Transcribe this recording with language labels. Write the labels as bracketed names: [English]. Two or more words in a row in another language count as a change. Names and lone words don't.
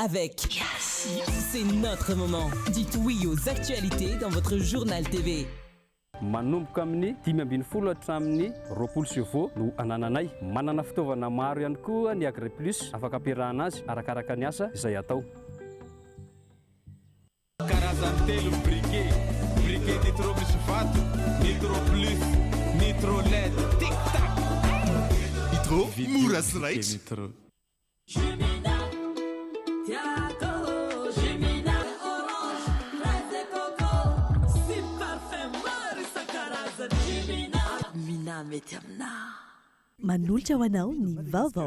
[French] avec. Yes. C'est notre moment. Dites oui aux actualités dans votre journal TV. [Malagasy] Manomboka amin'ny 10 hatramin'ny 20 sivô no anananay manana fitaovana maro ihany koa ny Agri Plus afaka ampiarahana azy arakaraka ny asa izay atao. Karazany telo briquet nitro misy vato, nitro plus, nitro LED, tic tac. Nitro mora sy raitra. Nitro. Manolotra ho anao ny vaovao.